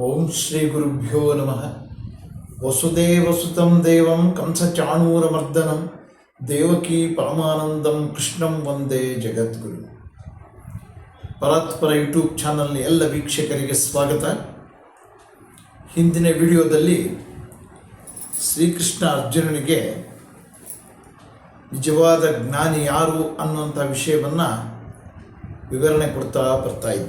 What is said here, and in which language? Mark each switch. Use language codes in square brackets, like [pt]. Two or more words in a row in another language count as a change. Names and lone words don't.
[sa] ಶ್ರೀ ಗುರುಭ್ಯೋ ನಮಃ. ವಸುದೇವಸುತಂ ದೇವಂ ಕಂಸಚಾಣೂರಮರ್ದನಂ ದೇವಕೀ ಪರಮಾನಂದಂ ಕೃಷ್ಣಂ ವಂದೇ ಜಗದ್ಗುರು. [kn] ಪರಾತ್ಪರ ಯೂಟ್ಯೂಬ್ ಚಾನಲ್ನ ಎಲ್ಲ ವೀಕ್ಷಕರಿಗೆ ಸ್ವಾಗತ. ಹಿಂದಿನ ವಿಡಿಯೋದಲ್ಲಿ ಶ್ರೀಕೃಷ್ಣ ಅರ್ಜುನನಿಗೆ ನಿಜವಾದ ಜ್ಞಾನಿ ಯಾರು ಅನ್ನುವಂಥ ವಿಷಯವನ್ನು ವಿವರಣೆ ಕೊಡ್ತಾ ಬರ್ತಾ ಇದ್ದ.